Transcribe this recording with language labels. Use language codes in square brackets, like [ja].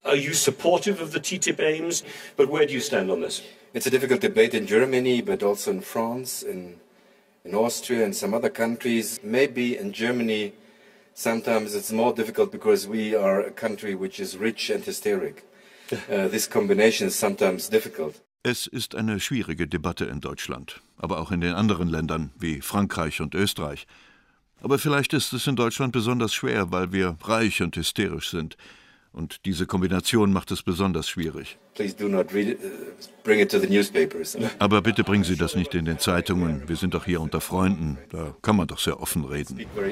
[en] Are you supportive of the TTIP aims? But where do you stand on this? It's a difficult debate in Germany, but also in France, in Austria, and some other countries. Maybe in Germany, sometimes it's more difficult because we are a country which is rich and hysteric. This combination is sometimes difficult. [de] Es ist eine schwierige Debatte in Deutschland, aber auch in den anderen Ländern wie Frankreich und Österreich. Aber vielleicht ist es in Deutschland besonders schwer, weil wir reich und hysterisch sind. Und diese Kombination macht es besonders schwierig. [en] Please do not read it, bring it to the newspapers. [de] Aber bitte bringen Sie das nicht in den Zeitungen. Wir sind doch hier unter Freunden. Da kann man doch sehr offen reden.